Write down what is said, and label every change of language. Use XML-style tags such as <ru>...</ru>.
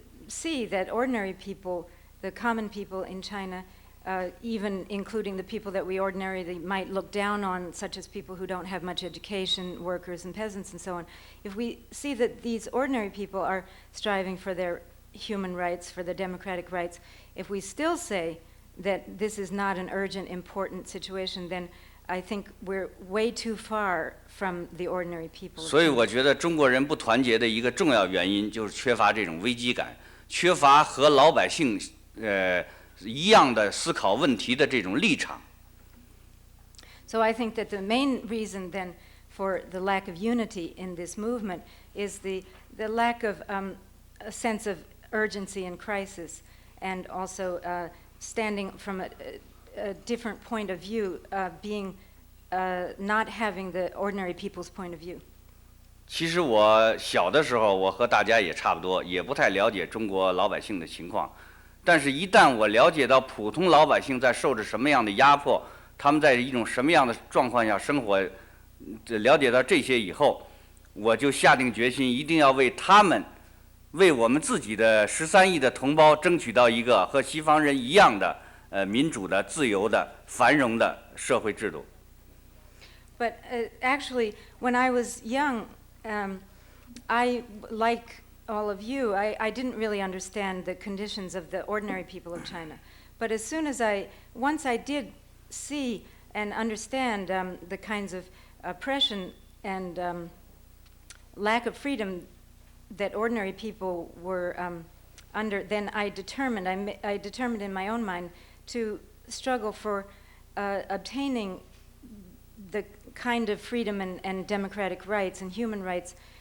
<en>see that ordinary people, the common people in China, even including the people that we ordinarily might look down on, such as people who don't have much education, workers and peasants and so on, if we see that these ordinary people are striving for their human rights, for their democratic rights, if we still say that this is not an urgent, important situation, then I think we're way too far from the ordinary people.</en> <zh>所以我觉得中国人不团结的一个重要原因就是缺乏这种危机感，缺乏和老百姓一样的思考问题的这种立场。</zh> <en>So I think that the main reason then for the lack of unity in this movement is the lack of a sense of urgency and crisis, and also standing from a different point of view, being not having the ordinary people's point of view.</en> <zh>其实我小的时候，我和大家也差不多，也不太了解中国老百姓的情况。但是，一旦我了解到普通老百姓在受着什么样的压迫，他们在一种什么样的状况下生活，了解到这些以后，我就下定决心，一定要为他们，为我们自己的13亿的同胞争取到一个和西方人一样的民主的、自由的、繁荣的社会制度。</zh> <en>But actually, when I was young, I, like all of you, I didn't really understand the conditions of the ordinary people of China. But as soon as once I did see and understand the kinds of oppression and lack of freedom that ordinary people were under, then I determined in my own mind to struggle for obtaining the kind of freedom and democratic rights and human rights</en>